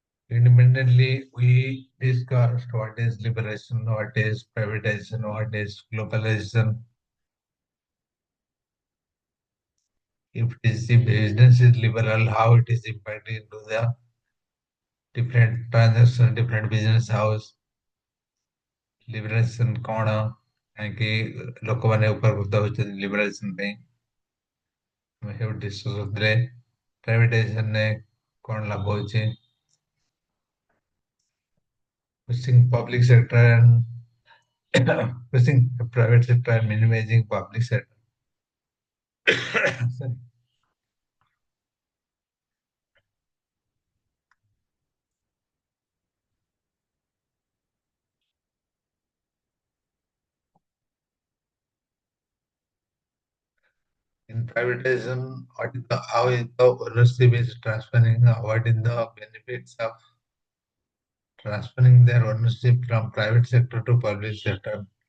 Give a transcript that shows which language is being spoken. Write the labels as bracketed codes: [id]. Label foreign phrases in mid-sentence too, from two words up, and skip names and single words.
[en] Independently, we discussed what is liberation, what is privatization, what is globalization. If it is the business is liberal, how it is impacting to the different transaction, different business house, liberation [or] କଣ କାହିଁକି ଲୋକମାନେ ଉପକୃତ ହଉଛନ୍ତି [en] liberation [or] ପାଇଁ ଆମେ ସବୁ ଡିସ୍କସ୍ କରୁଥିଲେ ପ୍ରାଇଭେଟାଇଜେସନରେ କଣ ଲାଭ ହଉଛି [en] pushing public sector and pushing the private sector and minimizing public sector. Sorry. In privatization, how is the ownership is transferring, what is the benefits of transferring their ownership from private sector to public sector?